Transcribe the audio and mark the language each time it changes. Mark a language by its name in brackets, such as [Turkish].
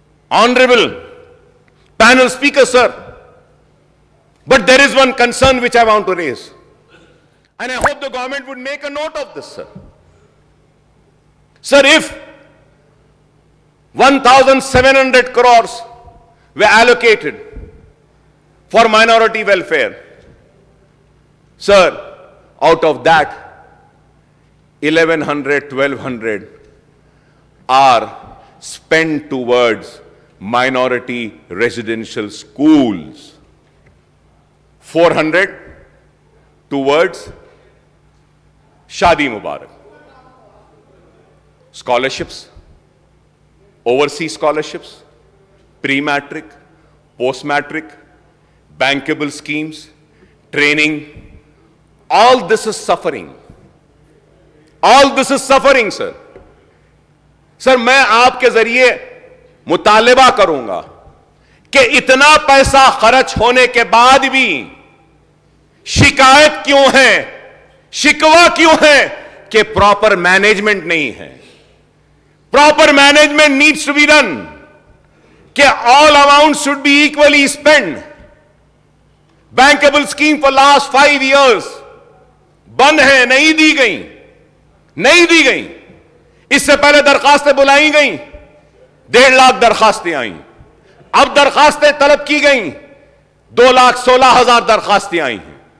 [English] Honourable panel speaker sir, but there is one concern which I want to raise and I hope the government would make a note of this. Sir if 1,700 crores were allocated for minority welfare, sir, out of that 1,100, 1,200 are spent towards minority residential schools, 400 towards Shadi Mubarak, scholarships, overseas scholarships, pre-matric, post-matric, bankable schemes, training. All this is suffering. All this is suffering, sir. [Urdu] Sir, میں آپ کے ذریعے مطالبہ کروں گا کہ اتنا پیسہ خرچ ہونے کے بعد بھی شکایت کیوں ہے, شکوہ کیوں ہے کہ پراپر مینجمنٹ نہیں ہے. [English] Proper management needs to be done. کہ all amounts should be equally spent. Bankable scheme for last 5 years [Urdu] بند ہے, نہیں دی گئی. اس سے پہلے درخواستیں بلائی گئیں, 1.5 لاکھ درخواستیں آئیں. اب درخواستیں طلب کی گئیں, 2,16,000 درخواستیں آئی ہیں.